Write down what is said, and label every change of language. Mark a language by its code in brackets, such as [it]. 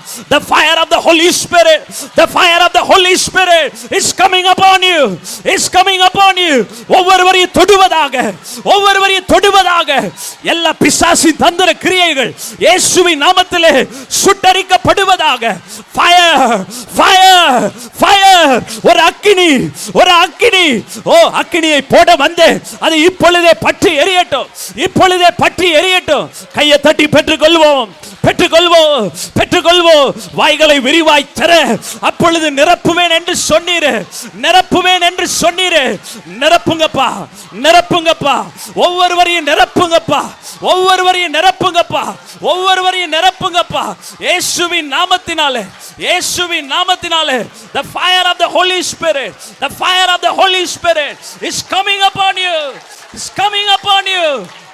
[en] The fire of the Holy Spirit, the fire of the Holy Spirit is coming upon you, is coming upon you. [ta] ஒவ்வொருவரையும் தொடுவதாக, ஒவ்வொருவரையும் தொடுவதாக. எல்லா பிசாசின் தந்திர கிரியைகள் இயேசுவின் நாமத்திலே சுட்டரிக்கப்படுவதாக. [en] Fire, fire, fire. [ta] ஒரு அக்கினி, ஒரு அக்கினி. ஓ, அக்கினியை போட வந்து அது இப்பொழுதே பற்றி எரியட்டும். இப்பொழுதே பற்றி எரியட்டும். கையை தட்டி பெற்றுக்கொள்வோம், பெற்றுக்கொள்வோம், பெற்றுக்கொள்வோம். வாய்களை விரிவாய் தர அப்பொழுது நிரப்புவேன் என்று சொன்னீரு. நிரப்புவேன் என்று சொன்னீரு. நிரப்புங்கப்பா, நிரப்புங்கப்பா. ஒவ்வொருவரையும் நிரப்புங்கப்பா. ஒவ்வொருவரையும் நிரப்புங்கப்பா. ஒவ்வொருவரையும் நிரப்புங்கப்பா. இயேசுவின் நாமத்தினாலே, இயேசுவின் நாமத்தினாலே. [en] The fire of the Holy Spirit, the fire of the Holy Spirit is coming upon you. Is coming upon you.